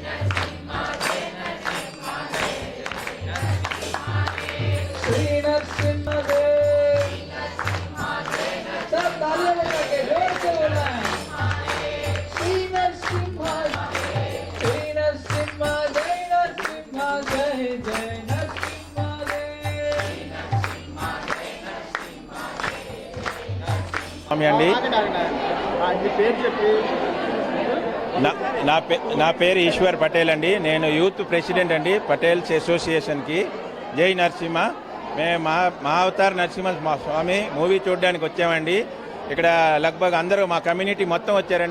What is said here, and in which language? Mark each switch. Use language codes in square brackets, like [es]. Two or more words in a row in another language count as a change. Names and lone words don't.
[hi] श्री नरसिम्हा देव सब तालियां बजा के जोर से बोलना है श्री नरसिम्हा जय नरसिम्हा जय जय नरसिम्हा [te] స్వామి అండి నా పేరు ఈశ్వర్ పటేల్ అండి. నేను [en] youth president [te] అండి పటేల్స్ అసోసియేషన్కి. జై నరసింహ. మేము మా అవతార్ నరసింహ స్వామి మూవీ చూడడానికి వచ్చామండి. ఇక్కడ లగ్భగ్ అందరూ మా కమ్యూనిటీ మొత్తం వచ్చారండి.